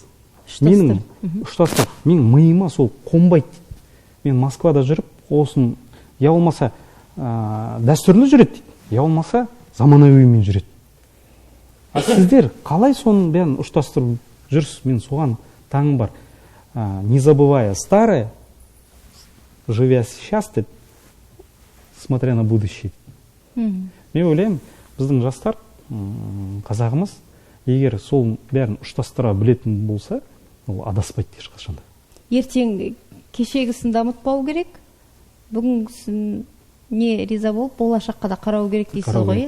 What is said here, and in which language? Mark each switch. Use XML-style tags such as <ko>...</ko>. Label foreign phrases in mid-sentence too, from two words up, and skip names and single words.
<kk>Менің ұштастық, менің миыма сол қонбайды. Мен Москвада жүріп, осын я болмаса дәстүрлі жүреді дейді, я болмаса заманауимен жүреді. А сіздер қалай соның бәрін ұштастырып жүрсіз? Мен соған таңым бар.</kk> <ru>Не забывая старое, живя сейчас, смотря на будущее.</ru> <kk>Мен ойлаймын, біздің жастар, қазағымыз, егер сол бәрін ұштастыра білетін болса, ол адаспайды ешқашанда. Ертең кешегісін дамытпау керек, бүгінгісіне риза болып, болашаққа да қарау керек дейсіз ғой.</kk>